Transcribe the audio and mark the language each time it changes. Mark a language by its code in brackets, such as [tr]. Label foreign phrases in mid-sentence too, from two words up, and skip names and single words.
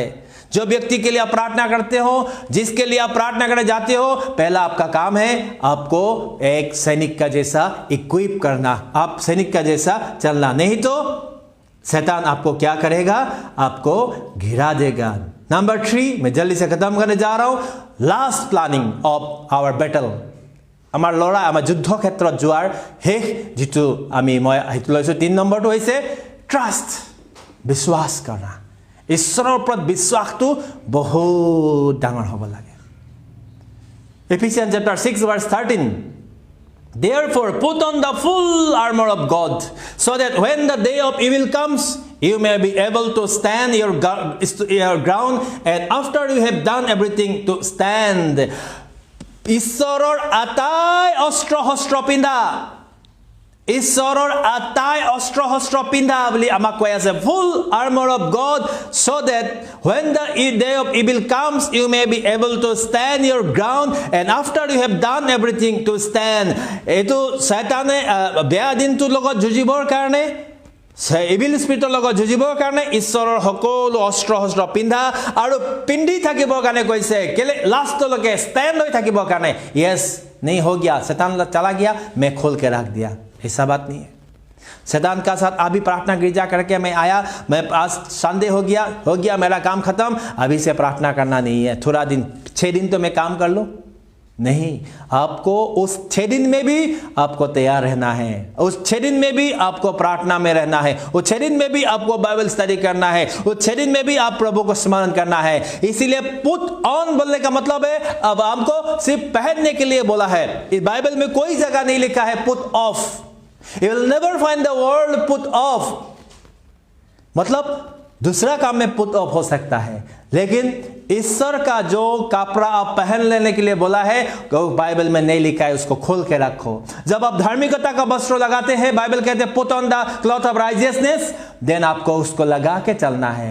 [hi] जो व्यक्ति के लिए आप प्रार्थना करते हो, जिसके लिए आप प्रार्थना करने जाते हो, पहला आपका काम है आपको एक सैनिक का जैसा इक्विप करना, आप सैनिक का जैसा चलना। नहीं तो शैतान आपको क्या करेगा? आपको घिरा देगा। नंबर 3, मैं जल्दी से खत्म करने जा रहा हूं। [en] Last planning of our battle. [as] আমাৰ লৰা আমাৰ যুদ্ধ ক্ষেত্ৰত যোৱাৰ শেষ যেটো আমি মই হেতু লৈছো 3 নম্বৰটো হৈছে ট্ৰাষ্ট, বিশ্বাস কৰা। ঈশ্বৰৰ ওপৰত বিশ্বাসটো বহুত ডাঙৰ হ'ব লাগে। [en] Ephesians chapter 6 verse 13, therefore put on the full armor of God, so that when the day of evil comes, you may be able to stand your ground, and after you have done everything to stand. [as] ঈশ্বৰৰ আটাই অস্ত্ৰ শস্ত্ৰ পিন্ধা, ঈশ্বৰৰ আটাই অস্ত্ৰ শস্ত্ৰ পিন্ধা বুলি আমাক কৈ আছে। [en] full armor of God, so that when the day of evil comes, you may be able to stand your ground, and after you have done everything to stand. [as] এইটো শয়তানে বেয়া দিনটোৰ লগত যুঁজিবৰ কাৰণে, ইভিল স্পিৰিটৰ লগত যুঁজিবৰ কাৰণে ঈশ্বৰৰ সকলো অস্ত্ৰ শস্ত্ৰ পিন্ধা আৰু পিন্ধি থাকিবৰ কাৰণে কৈছে। কেলে? লাষ্টলৈকে ষ্টেণ্ড হৈ থাকিবৰ কাৰণে। [hi] यस नहीं हो गया, शैतान चला गया, मैं खोल के रख दिया, ऐसा बात नहीं है। शैतान का साथ अभी प्रार्थना गिरजा करके मैं आया, मैं आज संडे हो गया मेरा काम खत्म, अभी से प्रार्थना करना नहीं है। थोड़ा दिन 6 दिन तो मैं काम कर लूँ, नहीं। आपको उस 6 दिन में भी आपको तैयार रहना है, उस 6 दिन में भी आपको प्रार्थना में रहना है, उस 6 दिन में भी आपको [en] Bible study [hi] करना है, उस 6 दिन में भी आप प्रभु को स्मरण करना है। इसीलिए [en] put on [hi] बोलने का मतलब है अब हमको सिर्फ पहनने के लिए बोला है। इस बाइबल में कोई जगह नहीं लिखा है [en] put off. You will never find the word put off. [hi] मतलब दूसरा काम में [en] put off [hi] हो सकता है, लेकिन ईश्वर का जो कपड़ा आप पहन लेने के लिए बोला है वो बाइबल में नहीं लिखा है, उसको खोल के रखो। जब आप धार्मिकता का वस्त्र लगाते हैं, बाइबल कहते हैं [en] put on the cloth of righteousness, [hi] देन आपको उसको लगा के चलना है।